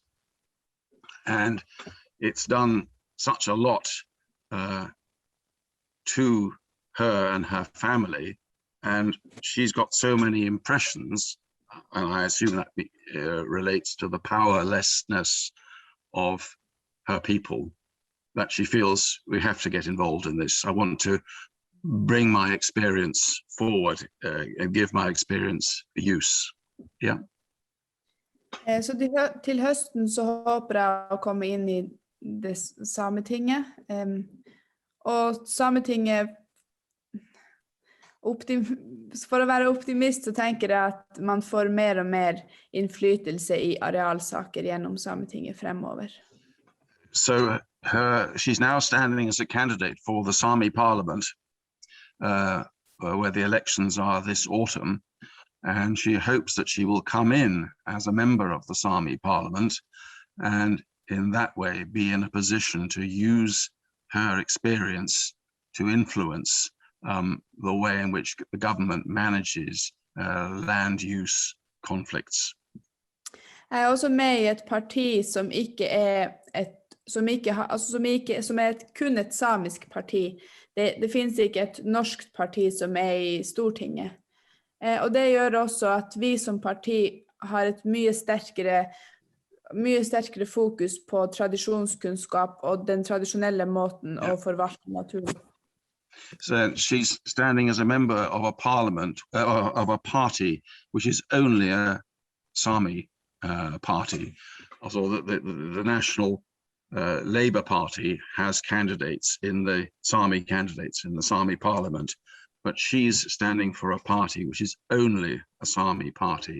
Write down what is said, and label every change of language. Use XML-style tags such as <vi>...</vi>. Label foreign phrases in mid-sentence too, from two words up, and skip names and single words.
<en>And it's done such a lot to her and her family, and she's got so many impressions, and I assume that relates to the powerlessness of her people, that she feels we have to get involved in this. I want to bring my experience forward and give my experience use. Yeah.</en> <no>Så til høsten så håper jeg å komme inn i det Sametinget. Og Sametinget, for å være optimist så tenker jeg at man får mer og mer innflytelse i arealsaker gjennom Sametinget fremover.</no> <en>So she's now standing as a candidate for the Sami Parliament, where the elections are this autumn, and she hopes that she will come in as a member of the Sami Parliament, and in that way be in a position to use her experience to influence the way in which the government manages land use conflicts.</en> <no>Jeg er også med i et parti som ikke er kun et samisk parti. Det finnes ikke et norskt parti som er i Stortinget. Og det gjør også at vi som parti har et mye sterkere fokus på tradisjonskunnskap og den tradisjonelle måten å forvalte naturen.</no> <en>So she's standing as a member of a parliament, of a party, which is only a Sami party. Also, the National Labour Party has candidates in the Sami parliament, but she's standing for a party which is only a Sami party.</en>